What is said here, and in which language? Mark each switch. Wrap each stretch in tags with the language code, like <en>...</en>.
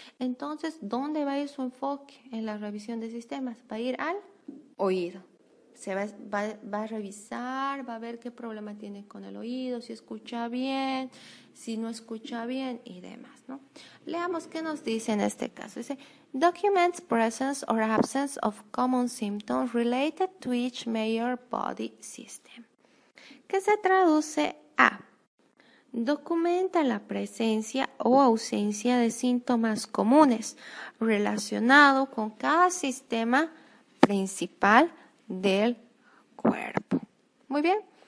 <es>Entonces, ¿dónde va a ir su enfoque en la revisión de sistemas? Va a ir al oído. Se va a revisar, va a ver qué problema tiene con el oído, si escucha bien, si no escucha bien y demás, ¿no? Leamos qué nos dice en este caso.</es> <en>Dice, documents presence or absence of common symptoms related to each major body system.</en> <es>Que se traduce a, documenta la presencia o ausencia de síntomas comunes relacionados con cada sistema principal del cuerpo. Muy bien.</es>